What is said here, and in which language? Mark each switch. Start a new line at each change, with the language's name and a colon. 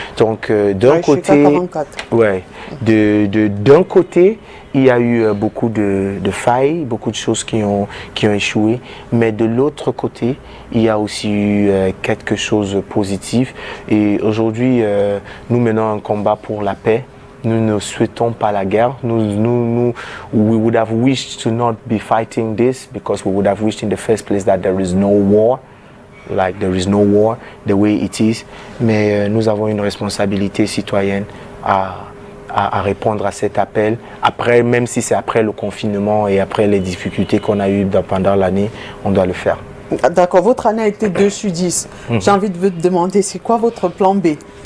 French: Donc d'un côté, d'un côté, il y a eu beaucoup de failles, beaucoup de choses qui ont échoué, mais de l'autre côté, il y a aussi eu quelque chose de positif. Et aujourd'hui, nous menons un combat pour la paix. Nous ne souhaitons pas la guerre.
English: We would have wished to not be fighting this because we would have wished in the first place that there is no war. Like there is no war the way it is.
French: Mais nous avons une responsabilité citoyenne à répondre à cet appel. Après, même si c'est après le confinement et après les difficultés qu'on a eues pendant l'année, on doit le faire. D'accord, votre année a été 2 sur 10. J'ai envie de vous demander, c'est quoi votre plan B?